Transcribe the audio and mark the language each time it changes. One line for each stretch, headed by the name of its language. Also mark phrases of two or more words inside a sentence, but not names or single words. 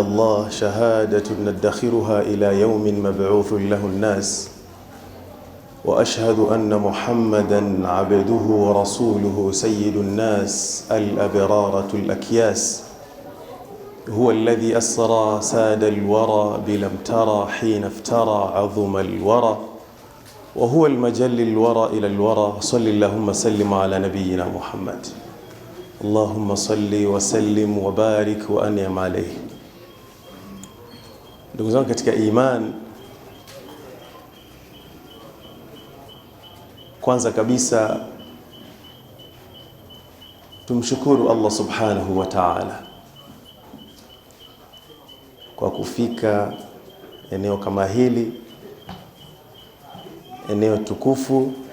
Arabic: الله شهادة ندخرها إلى يوم مبعوث له الناس وأشهد أن محمدا عبده ورسوله سيد الناس الأبرارة الأكياس هو الذي أسرى ساد الورى بلم ترى حين افترى عظم الورى وهو المجل الورى إلى الورى صل اللهم سلم على نبينا محمد اللهم صل وسلم وبارك وأنعم عليه.
Swahili: Ndugu zangu katika iman, kwanza kabisa tumshukuru Allah
Arabic: سبحانه وتعالى
Swahili: kwa kufika eneo kama hili, eneo tukufu.